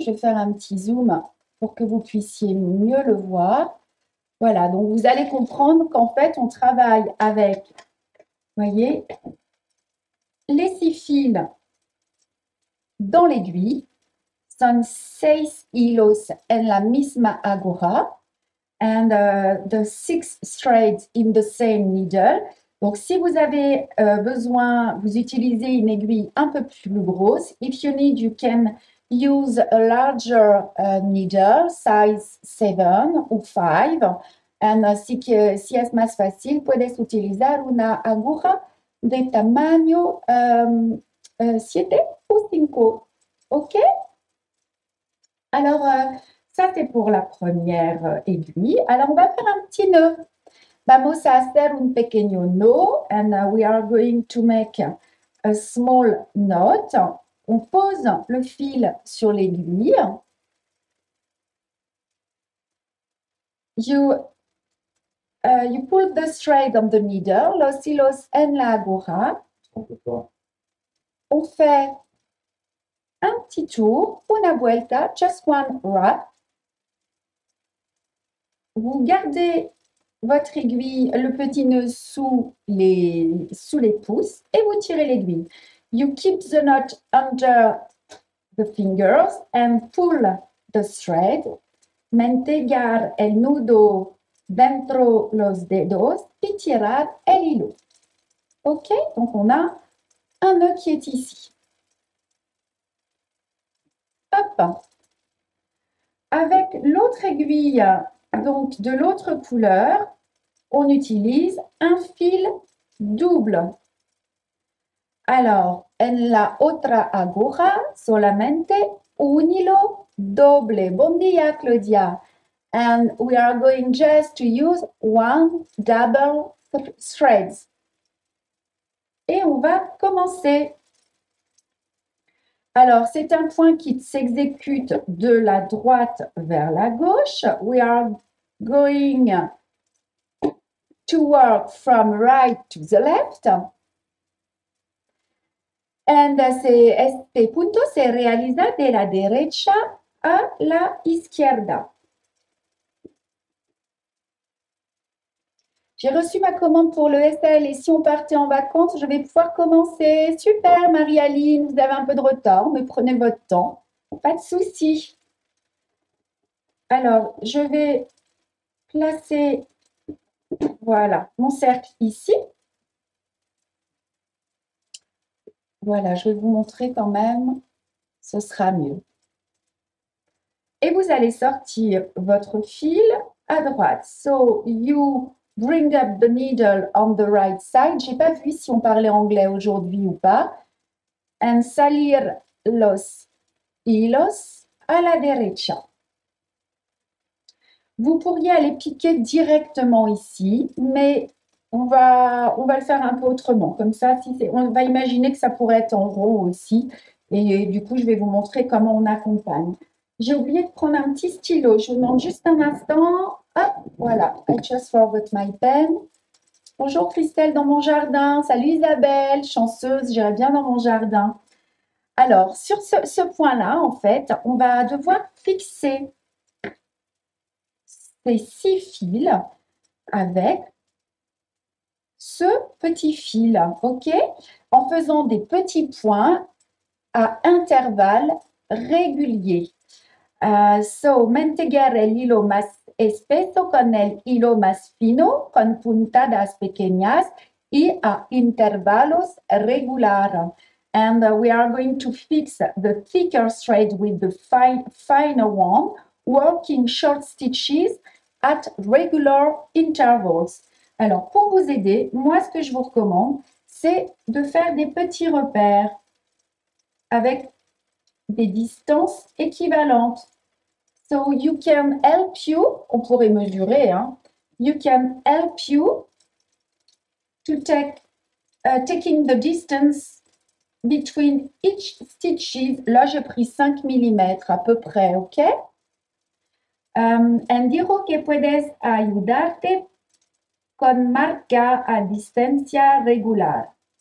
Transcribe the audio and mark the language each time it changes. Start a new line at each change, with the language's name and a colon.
French: Je vais faire un petit zoom pour que vous puissiez mieux le voir. Voilà, donc vous allez comprendre qu'en fait, on travaille avec, vous voyez, les 6 fils dans l'aiguille.
Spanish: Son 6 hilos en la misma aguja.
English: And the 6 threads in the same needle.
French: Donc, si vous avez besoin, vous utilisez une aiguille un peu plus grosse.
English: If you need, you can use a larger needle, size 7 ou 5.
Spanish: And si es más fácil, puedes utilizar una aguja de tamaño 7 ou 5. OK?
French: Alors, ça, c'est pour la première aiguille. Alors, on va faire un petit nœud.
Spanish: Vamos a hacer un pequeño nœud
English: and we are going to make a small knot.
French: On pose le fil sur l'aiguille.
English: You pull the thread on the needle,
Spanish: los hilos en la aguja.
French: On fait un petit tour,
Spanish: una vuelta,
English: just one wrap.
French: Vous gardez votre aiguille, le petit nœud sous les pouces et vous tirez l'aiguille.
English: You keep the knot under the fingers and pull the thread.
Spanish: Mantegar el nudo dentro los dedos y tirar el hilo. OK?
French: Donc, on a un nœud qui est ici. Hop! Avec l'autre aiguille, donc de l'autre couleur, on utilise un fil double.
Spanish: Alors, en la otra aguja, solamente un hilo doble. Bon dia, Claudia.
English: And we are going just to use one double threads.
French: Et on va commencer. Alors, c'est un point qui s'exécute de la droite vers la gauche.
English: We are going to work from right to the left.
Spanish: And este punto se realiza de la derecha a la izquierda.
French: J'ai reçu ma commande pour le SL et si on partait en vacances, je vais pouvoir commencer. Super, Marie-Aline, vous avez un peu de retard, mais prenez votre temps. Pas de souci. Alors, je vais placer, voilà, mon cercle ici. Voilà, je vais vous montrer quand même, ce sera mieux. Et vous allez sortir votre fil à droite.
English: So, you bring up the needle on the right side.
French: Je n'ai pas vu si on parlait anglais aujourd'hui ou pas.
Spanish: And salir los hilos a la derecha.
French: Vous pourriez aller piquer directement ici, mais on va le faire un peu autrement. Comme ça, on va imaginer que ça pourrait être en rond aussi. Et du coup, je vais vous montrer comment on accompagne. J'ai oublié de prendre un petit stylo. Je vous demande juste un instant. Hop, voilà.
English: I just forgot my pen.
French: Bonjour Christelle dans mon jardin. Salut Isabelle, chanceuse, j'irai bien dans mon jardin. Alors, sur ce point-là, en fait, on va devoir fixer ces 6 fils avec ce petit fil, ok? En faisant des petits points à intervalles réguliers.
Spanish: So, mantener el hilo más espeso con el hilo más fino, con puntadas pequeñas y a intervalos regulares.
English: And we are going to fix the thicker thread with the finer one, working short stitches at regular intervals.
French: Alors, pour vous aider, moi, ce que je vous recommande, c'est de faire des petits repères avec des distances équivalentes.
English: So you can help you,
French: on pourrait mesurer, hein,
English: you can help you to taking the distance between each stitches.
French: Là, j'ai pris 5 mm à peu près, ok?
Spanish: And dijo que puedes ayudarte con marca a distancia regular.